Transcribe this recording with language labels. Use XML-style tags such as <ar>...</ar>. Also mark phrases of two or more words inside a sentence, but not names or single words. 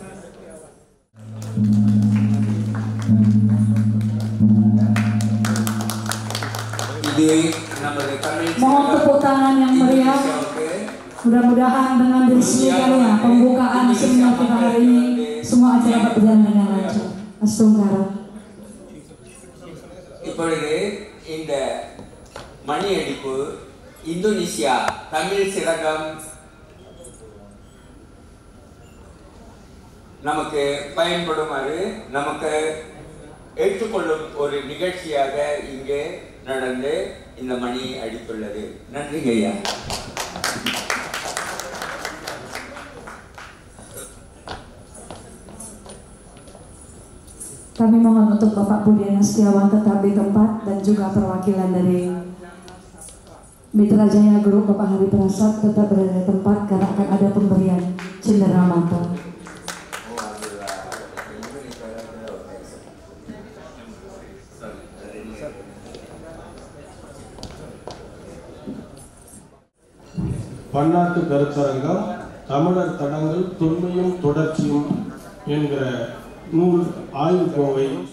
<id>Mohon tepuk tangan yang meriah. Mudah-mudahan dengan disediakannya pembukaan seminar kita hari ini, semua acara berjalan dengan lancar. Astungkara.</id> <ta>இப்பொழுது இந்த மணியடிப்பு இந்தோனேசியா தமிழ் சிறகம் நமக்கு பயன்படுமாறு நமக்கு ஏற்றுக்கொள்ளும் ஒரு நிகழ்ச்சியாக இங்கே நடந்து இந்த மணி அடித்துள்ளது. நன்றிங்க ஐயா.</ta> <id>Kami mohon untuk Bapak Budiana Setiawan tetap di tempat dan juga perwakilan dari Mitra Jaya Group Bapak Hari Prasad tetap berada di tempat karena akan ada pemberian cenderamata.</id> <ta>பன்னாட்டு கருத்தரங்கம் தமிழர் தடங்கள் தொன்மையும் தொடர்ச்சியும் என்கிற நூல் ஆய்வுக்கோவை</ta>